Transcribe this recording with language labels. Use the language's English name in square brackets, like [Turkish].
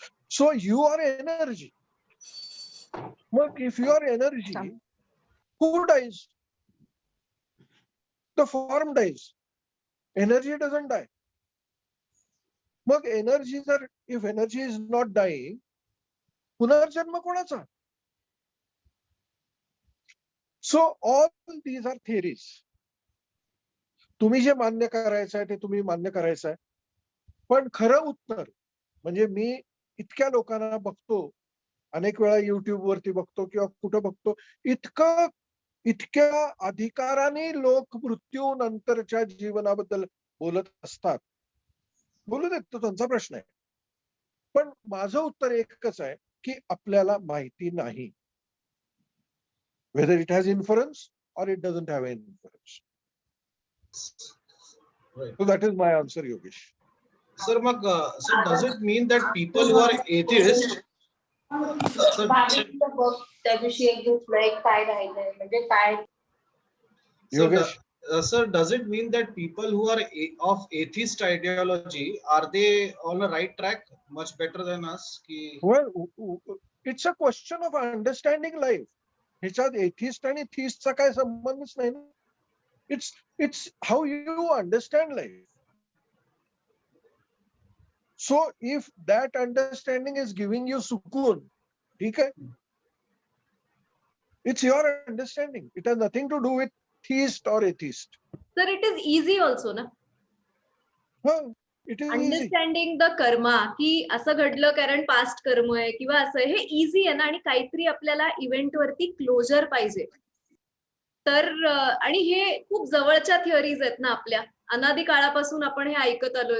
[English] So you are energy. मग if you are energy, who dies? The form dies. Energy doesn't die. मग energy जर, if energy is not dying, [Marathi] पुनर्जन्म कोणाचा? [English] So all these are theories. [Marathi] तुम्ही जे मान्य करायचं आहे ते तुम्ही मान्य करायचं आहे. पण खरं उत्तर म्हणजे मी इतक्या लोकांना बघतो, अनेक वेळा युट्यूब वरती बघतो किंवा कुठं बघतो, इतक्या अधिकाराने लोक मृत्यूनंतरच्या जीवनाबद्दल बोलत असतात. बोलू देत, तो त्यांचा प्रश्न आहे. पण माझं उत्तर एकच आहे की आपल्याला माहिती नाही. [English] whether it has inference or it doesn't have any inference. Right. So that is my answer, Yogesh. Sir, mag sir, does it mean that people who are atheist, sir, [Marathi] त्या दिवशी एक घेतलं, एक काय राहिलंय म्हणजे काय? [English] Yogesh, sir, does it mean that people who are of atheist ideology, are they on a right track, much better than us? well, it's a question of understanding life. [Marathi] ह्याच्यात एथिस्ट आणि थिस्टचा काय संबंधच नाही ना. [English] It's how you understand life. So if that understanding is giving you sukoon, [Marathi] ठीक आहे, [English] it's your understanding. It has nothing to do with theist or atheist. Sir, it is easy also ना. Well, it is easy. Understanding the karma, [Marathi] की असं घडलं कारण past कर्म आहे किंवा असं, हे इझी आहे ना. आणि काहीतरी आपल्याला इव्हेंट वरती क्लोजर पाहिजे. तर आणि हे खूप जवळच्या थिअरीज आहेत ना आपल्या, अनादी काळापासून आपण हे ऐकत आलोय.